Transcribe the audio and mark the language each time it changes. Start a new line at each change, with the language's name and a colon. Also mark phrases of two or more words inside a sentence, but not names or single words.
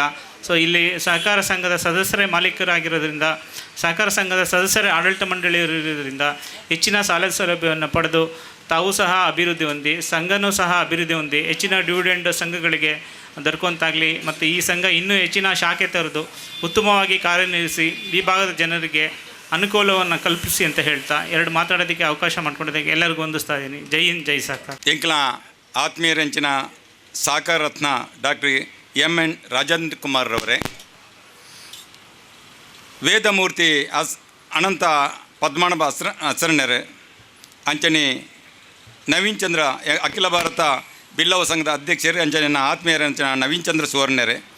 Kannada: ಸೊ ಇಲ್ಲಿ ಸಹಕಾರ ಸಂಘದ ಸದಸ್ಯರೇ ಮಾಲೀಕರಾಗಿರೋದ್ರಿಂದ, ಸಹಕಾರ ಸಂಘದ ಸದಸ್ಯರೇ ಆಡಳಿತ ಮಂಡಳಿ ಇರೋದ್ರಿಂದ ಹೆಚ್ಚಿನ ಸಾಲ ಸೌಲಭ್ಯವನ್ನು ಪಡೆದು ತಾವು ಸಹ ಅಭಿವೃದ್ಧಿ ಹೊಂದಿ, ಸಂಘನೂ ಸಹ ಅಭಿವೃದ್ಧಿ ಹೊಂದಿ ಹೆಚ್ಚಿನ ಡಿವಿಡೆಂಡ್ ಸಂಘಗಳಿಗೆ ದೊರಕುವಂತಾಗಲಿ ಮತ್ತು ಈ ಸಂಘ ಇನ್ನೂ ಹೆಚ್ಚಿನ ಶಾಖೆ ತೆರೆದು ಉತ್ತಮವಾಗಿ ಕಾರ್ಯನಿರ್ವಹಿಸಿ ಈ ಭಾಗದ ಜನರಿಗೆ ಅನುಕೂಲವನ್ನು ಕಲ್ಪಿಸಿ ಅಂತ ಹೇಳ್ತಾ ಎರಡು ಮಾತಾಡೋದಕ್ಕೆ ಅವಕಾಶ ಮಾಡಿಕೊಡೋದಕ್ಕೆ ಎಲ್ಲರಿಗೂ ವಂದಿಸ್ತಾ ಇದ್ದೀನಿ.
Hindi: जय हिंद,
Kannada: ಜೈ ಸಾಕಾರ.
Tulu: ಎಂಕ್ಲ ಆತ್ಮೀಯರಂಚಿನ ಸಾಕಾರ ರತ್ನ ಡಾಕ್ಟರ್ ಎನ್ ರಾಜೇಂದ್ರ ಕುಮಾರ್ ರವರೇ, ವೇದಮೂರ್ತಿ ಅನಂತ ಪದ್ಮನಾಭ ಅಸರಣರು ಅಂಚನೆ ನವೀನ್ ಚಂದ್ರ ಅಖಿಲ ಭಾರತ ಬಿಲ್ಲವ ಸಂಘದ ಅಧ್ಯಕ್ಷರು ಅಂಚನೆ ಆತ್ಮೀಯರಂಚಿನ ನವೀನ್ ಚಂದ್ರ ಸುವರ್ಣರೇ,